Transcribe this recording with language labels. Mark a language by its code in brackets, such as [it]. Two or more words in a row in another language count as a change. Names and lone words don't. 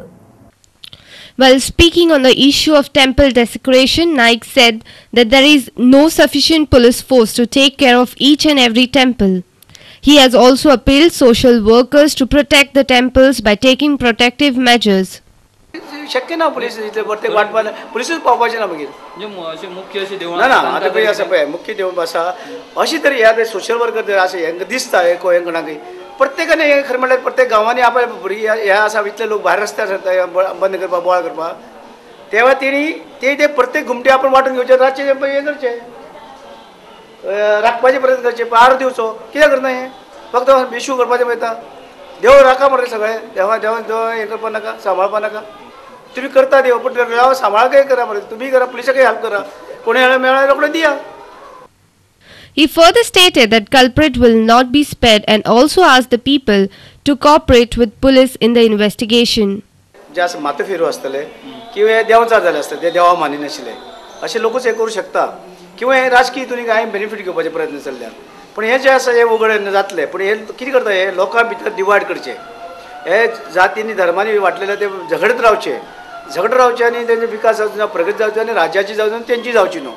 [en] While speaking on the issue of temple desecration, Naik said that there is no sufficient police force to take care of each and every temple. He has also appealed social workers to protect the temples by taking protective measures. [kok] शक्य ना पोलीस इथे प्रत्येक वाटपाला पोलीसच पावपाचे ना बघील जे मुख्य असे देवळा ना आता पळय असं पळय मुख्य देवळ बसा अशी तरी ह्या [en] social worker [kok] असे हेंका दिसता हे कोयंकणाक प्रत्येकाने हे खरं म्हणल्यार प्रत्येक गांवांनी आपल्या ह्या असा इतले लोक भायर रस्त्यार बंद करपा बोळ करपा तेव्हा ते प्रत्येक घुमटे आपण वाटून घेवचे, रातचे हे करचे, राखपाचे प्रयत्न करचे, पहार दिवचो, कित्याक करना हे फक्त इशू करपाचें पळयता. देव राखा मरे सगळे, देवा हे करपा नाका, सांबाळपा नाका. तुम्ही करता देव, पण देवा सांबाळ करा मरे, तुम्ही करा, पुलिसाक हेल्प करा, कोणी मेळ्ळा रोखडें दिया. [en] He further stated that culprit will not be spared and also asked the people to cooperate with police in the investigation. [kok] जे असं माथेफिरू आसतले किंवा हे देंवचार जाले आसतले, ते देवा मानिनाशिल्ले अशे लोकूच हे करूं शकता, किंवा हे राजकीय हितून कांय बेनिफीट घेवपाचे प्रयत्न चल्ल्यात. पण हे जे आसा हे उघड जातले, पण हे कितें करता, हे लोकां भितर डिवायड करचे, हे जातींनी धर्मांनी वाटलेले ते झगडत रावचे आनी तेंचे विकास जावचो ना, प्रगती जावची आनी राज्याची जावची ना, तेंची जावची न्हू.